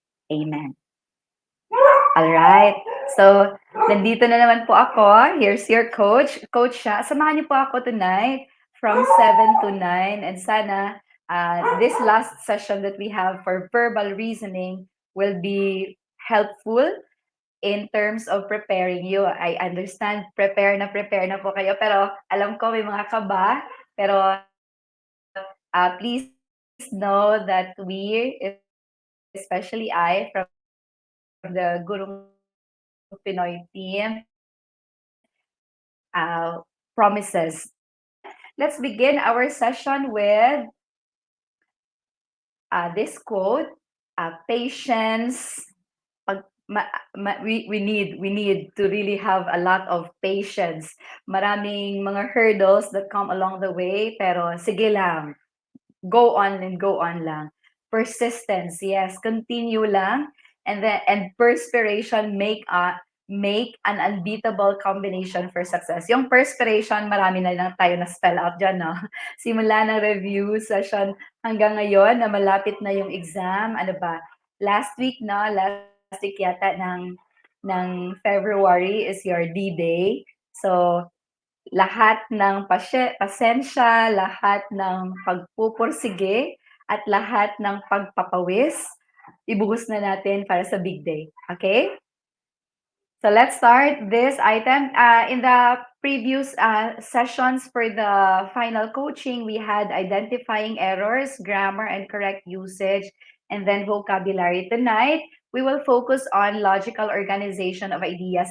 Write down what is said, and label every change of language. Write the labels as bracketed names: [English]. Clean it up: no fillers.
[English] Amen. All right. So, [Filipino] nandito na naman po ako. [English] Here's your coach. Coach siya. [Filipino] Samahan niyo po ako [English] tonight from 7 to 9. And sana this last session that we have for verbal reasoning will be helpful in terms of preparing you. I understand, [Filipino] prepare na po kayo. Pero alam ko may mga kaba. [English] Pero please know that we, especially I, from the gurongpinoy team, promises. Let's begin our session with this quote, patience. We need to really have a lot of patience. [Filipino] Maraming mga [English] hurdles that come along the way, [Filipino] pero sige lang. [English] Go on and go on lang. Persistence, yes, continue lang. And perspiration make an unbeatable combination for success. [Filipino] Yung perspiration, marami na lang tayo na spell out dyan, no? Simula ng review session hanggang ngayon na malapit na yung exam. Ano ba? [English] Last week yata ng February is your D-Day. [Filipino] So, lahat ng pasensya, lahat ng pagpupursige, at lahat ng pagpapawis, ibuhos na natin para sa [English] big day. Okay? So let's start this item. In the previous sessions for the final coaching, we had identifying errors, grammar, and correct usage, and then vocabulary. Tonight, we will focus on logical organization of ideas.